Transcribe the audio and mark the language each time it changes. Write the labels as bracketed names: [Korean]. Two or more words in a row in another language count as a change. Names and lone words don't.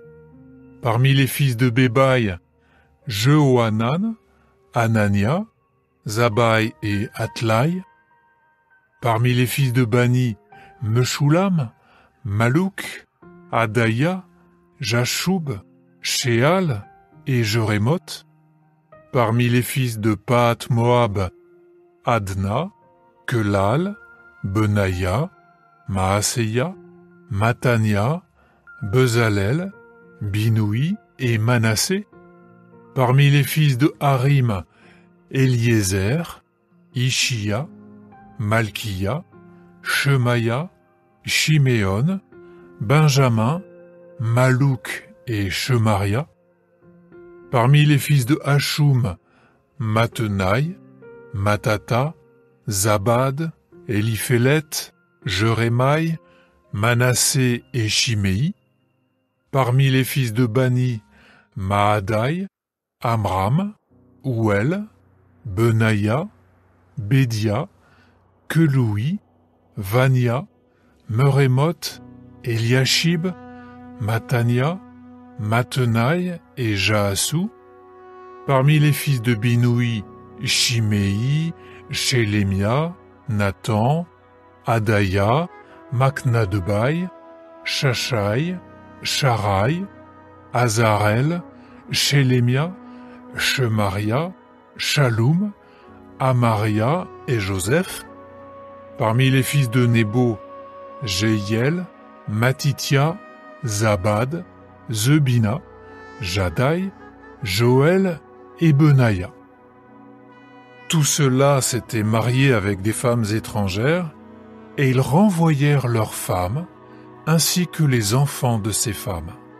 [French] Parmi les fils de Bébaï, Jehohanan, Anania, Zabaï et Atlaï. Parmi les fils de Bani, Meshulam, Malouk, Adaya, Jashoub, Sheal et Jerémoth. Parmi les fils de Pahat Moab, Adna, Kelal, Benaya, Maaseya, Matania, Bezalel, Binoui et Manassé. Parmi les fils de Harim, Eliezer, Ishia, Malkia, Shemaya, Shiméon, Benjamin, Malouk et Shemaria. Parmi les fils de Hashum, Mattenaï, Matata, Zabad, Eliphélet, Jérémaï, Manassé et Chiméi. Parmi les fils de Bani, Maadaï, Amram, Ouel, Benaya, Bédia, Keloui, Vania, Merémoth, Eliashib, Matania, Mattenaï et Jaassou. Parmi les fils de Binoui, Chiméi, Shélémia, Nathan, Adaya, Maknadebaï, Shashai, Sharaï, Azarel, Shélémia, Shemaria, Shaloum, Amaria et Joseph. Parmi les fils de Nebo, Jéhiel, Matitia, Zabad, Zebina, Jadaï, Joël et Benaya. Tous ceux-là s'étaient mariés avec des femmes étrangères et ils renvoyèrent leurs femmes ainsi que les enfants de ces femmes.